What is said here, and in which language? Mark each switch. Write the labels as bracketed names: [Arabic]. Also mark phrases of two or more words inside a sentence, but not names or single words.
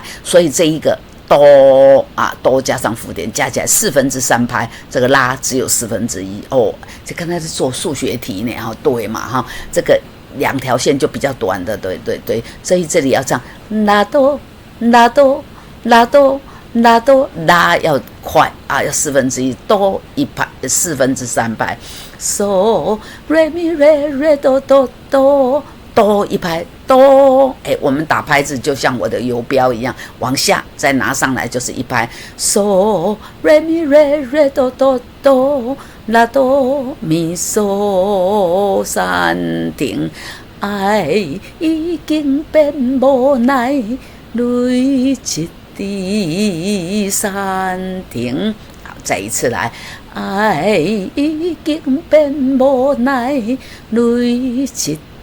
[Chinese] 所以这一个哆哆加上附点加起来3/4拍，这个拉只有1/4这刚才是做数学题呢对嘛这个2条线就比较短的，对，所以这里要唱拉哆拉哆拉哆拉哆，拉要快要1/4，哆一拍3/4拍 ， so re mi re re do do do 哆一拍哆，我们打拍子就像我的游标一样，往下再拿上来就是一拍 ， so re mi re re do do do la do mi so 3 停，爱已经变无奈，泪一滴3停。好，再一次来，爱已经变无奈，泪一滴。